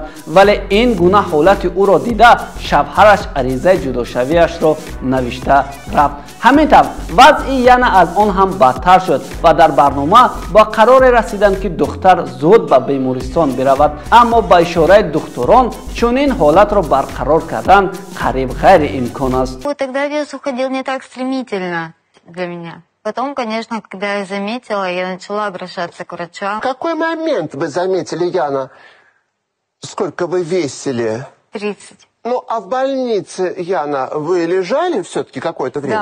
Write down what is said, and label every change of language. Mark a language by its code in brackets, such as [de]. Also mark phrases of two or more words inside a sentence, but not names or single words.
[tg] вале ин гуна ҳолати ӯро дида шавҳараш аризаи ҷудошавиашро навишта рафт. ҳамин тавр вазъи яна аз он ҳам бадтар шуд ва дар барнома ба қароре расиданд ки духтар зуд ба бемористон биравад. аммо ба ишораи духтурон чунин ҳолатро барқарор кардан қариб ғайриимкон аст. [ru] Тогда вес уходил не так стремительно для меня. Потом, конечно, когда я заметила, я начала обращаться к врачам. В какой момент вы заметили, Яна, сколько вы весили? 30. Ну, а в больнице, Яна, вы лежали все-таки какое-то время?